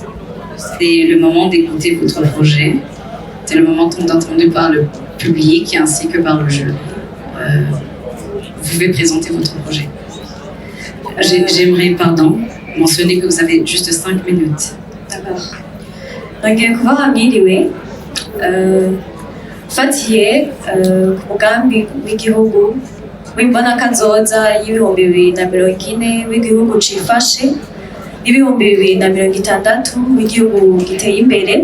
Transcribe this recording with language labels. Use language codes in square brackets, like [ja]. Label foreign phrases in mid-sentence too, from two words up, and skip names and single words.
[fr] C'est le moment d'écouter votre projet. C'est le moment entendu par le public ainsi que par le jury. Vous pouvez présenter votre projet. J'aimerais, mentionner que vous avez juste 5 minutes. D'accord. [rn] Nongeye kubaha mwiriwe fatiye ku mugambi w'igihugu w'imbonakazoza y'ibihumbi 2040 w'igihugu cifashe n'ibihumbi 2060 w'igihugu giteye imbere.